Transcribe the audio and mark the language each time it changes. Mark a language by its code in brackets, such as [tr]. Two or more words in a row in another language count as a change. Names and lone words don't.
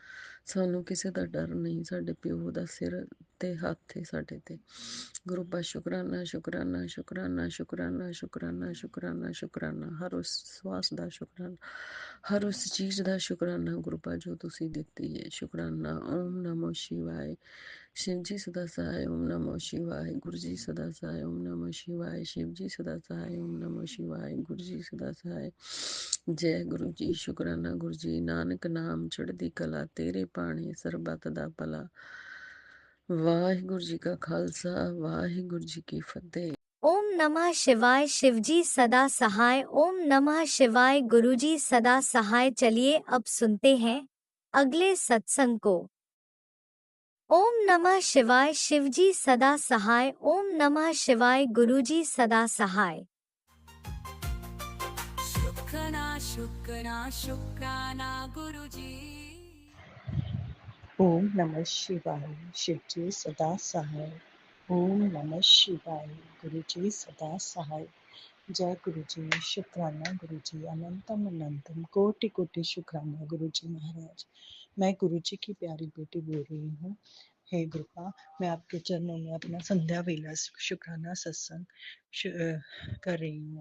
[pa] ਸਾਨੂੰ ਕਿਸੇ ਦਾ ਡਰ ਨਹੀਂ, ਸਾਡੇ ਪਿਓ ਦਾ ਸਿਰ ਤੇ ਹੱਥ ਹੈ ਸਾਡੇ ਤੇ ਗੁਰੂਪਾ। ਸ਼ੁਕਰਾਨਾ ਸ਼ੁਕਰਾਨਾ ਸ਼ੁਕਰਾਨਾ ਸ਼ੁਕਰਾਨਾ ਸ਼ੁਕਰਾਨਾ ਸ਼ੁਕਰਾਨਾ ਸ਼ੁਕਰਾਨਾ, ਹਰ ਉਸ ਸਵਾਸ ਦਾ ਸ਼ੁਕਰਾਨਾ, ਹਰ ਉਸ ਚੀਜ਼ ਦਾ ਸ਼ੁਕਰਾਨਾ ਗੁਰੂਪਾ ਜੋ ਤੁਸੀਂ ਦਿੱਤੀ ਹੈ। ਸ਼ੁਕਰਾਨਾ। ਓਮ ਨਮੋ ਸ਼ਿਵਾਏ। [hi] शिव जी सदा सहाय ओम नमो शिवाय। गुरु जी सदा सहाय ओम नमो शिवाय। शिव जी सदा सहाय ओम नमो शिवाय। गुरु जी सदा सहाय। जय गुरु जी। शुकराना गुरु जी। [pa] ਨਾਨਕ ਨਾਮ ਚੜ੍ਹਦੀ ਕਲਾ, ਤੇਰੇ ਪਾਣੀ ਸਰਬਤ ਦਾ ਭਲਾ। [hi] वाहिगुरु जी का खालसा, वाहिगुरु जी की फतेह। ओम नमः शिवाय। शिवजी सदा सहाय। ओम नमः शिवाय। गुरुजी सदा सहाय। चलिए अब सुनते हैं अगले सत्संग को। ओम नमः शिवाय। शिवजी सदा सहाय। ओम नमः शिवाय। गुरुजी सदा सहाय। शुक्राना शुक्राना शुक्राना गुरुजी। ओम नमः शिवाय। शिवजी सदा सहाय। ओम नमः शिवाय। गुरुजी सदा सहाय। जय गुरुजी। शुक्राना गुरुजी। अनंतम अनंतम कोटि कोटि शुक्राना गुरुजी महाराज। मैं गुरुजी की प्यारी बेटी बोल रही हूँ। हे गुरुपा, मैं आपके चरणों में अपना संध्या वेला शुक्राना सत्संग कर रही हूँ।